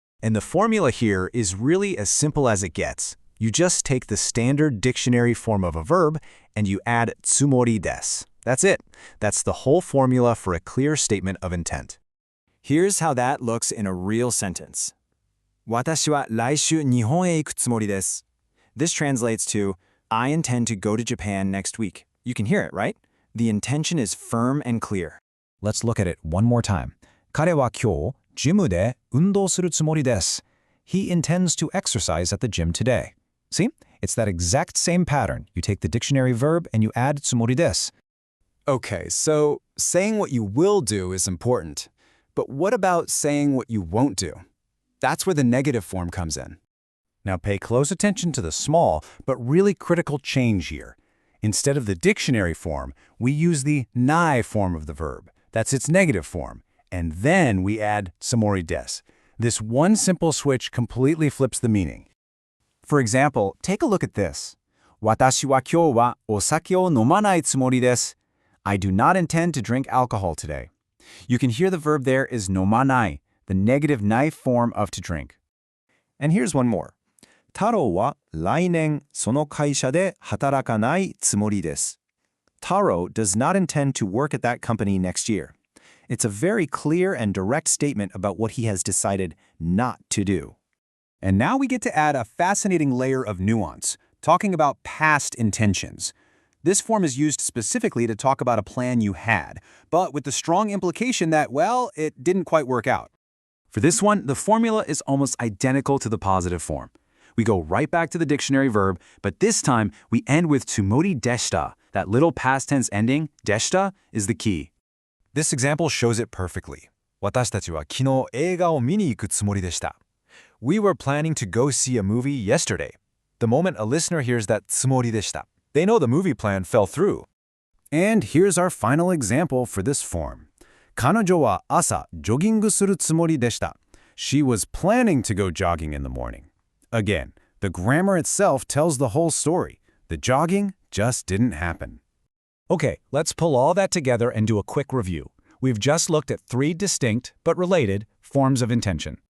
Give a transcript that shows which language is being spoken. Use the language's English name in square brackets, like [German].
[English] And the formula here is really as simple as it gets. You just take the standard dictionary form of a verb and you add tsumori desu. That's it. That's the whole formula for a clear statement of intent. Here's how that looks in a real sentence. [Japanese] 私は来週日本へ行くつもりです. [English] This translates to, I intend to go to Japan next week. You can hear it, right? The intention is firm and clear. Let's look at it one more time. [Japanese] 彼は今日、ジムで運動するつもりです. [English] He intends to exercise at the gym today. See? It's that exact same pattern. You take the dictionary verb and you add つもりです. Okay, so saying what you will do is important. But what about saying what you won't do? That's where the negative form comes in. Now pay close attention to the small but really critical change here. Instead of the dictionary form, we use the nai form of the verb. That's its negative form. And then we add tsumori desu. This one simple switch completely flips the meaning. For example, take a look at this. [Japanese] 私は今日はお酒を飲まないつもりです. [English] I do not intend to drink alcohol today. You can hear the verb there is nomanai, the negative nai form of to drink. And here's one more. [Japanese] 太郎は来年その会社で働かないつもりです. [English] Taro does not intend to work at that company next year. It's a very clear and direct statement about what he has decided not to do. And now we get to add a fascinating layer of nuance, talking about past intentions. This form is used specifically to talk about a plan you had, but with the strong implication that, well, it didn't quite work out. For this one, the formula is almost identical to the positive form. We go right back to the dictionary verb, but this time we end with tsumori deshita. That little past tense ending, deshita, is the key. This example shows it perfectly. [Japanese] 私たちは昨日映画を見に行くつもりでした. [English] We were planning to go see a movie yesterday. The moment a listener hears that つもりでした, they know the movie plan fell through. And here's our final example for this form. [Japanese] 彼女は朝ジョギングするつもりでした. [English] She was planning to go jogging in the morning. Again, the grammar itself tells the whole story. The jogging just didn't happen. Okay, let's pull all that together and do a quick review. We've just looked at 3 distinct, but related, forms of intention.